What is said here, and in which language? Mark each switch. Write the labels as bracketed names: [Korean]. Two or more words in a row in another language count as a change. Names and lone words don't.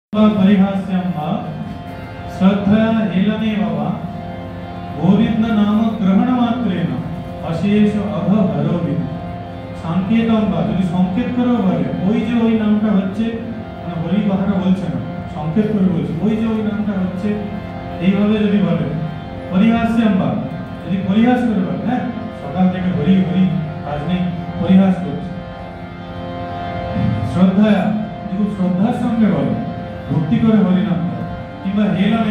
[Sanskrit] परिहास्यं वा श्रद्धया हेलनेव वा गोविंद नाम ग्रहण मात्रेण अशेष अघहरोबि संकेतम [Bangla] বা যদি সংকেত করে বলে ওই যে ওই নামটা হচ্ছে মানে হরি কথাটা বলছে না সংকেত করে বলছে ওই যে ওই নামটা হচ্ছে এইভাবে যদি বলে পরিহাস্যম বা যদি পরিহাস করে বলে হ্যাঁ সকাল থেকে হরি হরি কাজ নেই পরিহাস করছে শ্রদ্ধা যদি শ্রদ্ধার সঙ্গে বলো ভক্তি করে হরিনাম কিংবা হেলনে